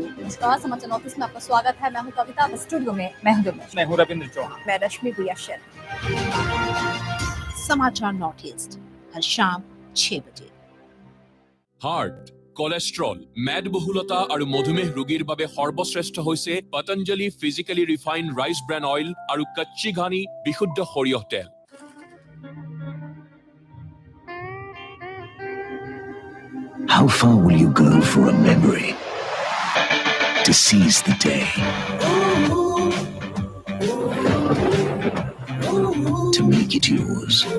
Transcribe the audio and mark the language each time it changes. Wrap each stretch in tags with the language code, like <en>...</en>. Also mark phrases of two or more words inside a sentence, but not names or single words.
<hi>नमस्कार, समाचार ऑफिस में आपका स्वागत है। मैं हूं कविता। स्टूडियो में मैं हूं रविंद्र चौहान। मैं रश्मि गुयाशर। समाचार नॉर्थ ईस्ट हर शाम 6 बजे। हार्ट, कोलेस्ट्रल, मेदबहुलता और मधुमेह रोगीर</hi> <as>বাবে সর্বশ্রেষ্ঠ হৈছে পতঞ্জলি</as> <en>physically refined rice bran oil</en> <hi>और कच्ची घानी</hi> <as>বিশুদ্ধ সৰিয়হ তেল।</as> <en>How far will you go for a memory? To seize the day? To make it yours?</en>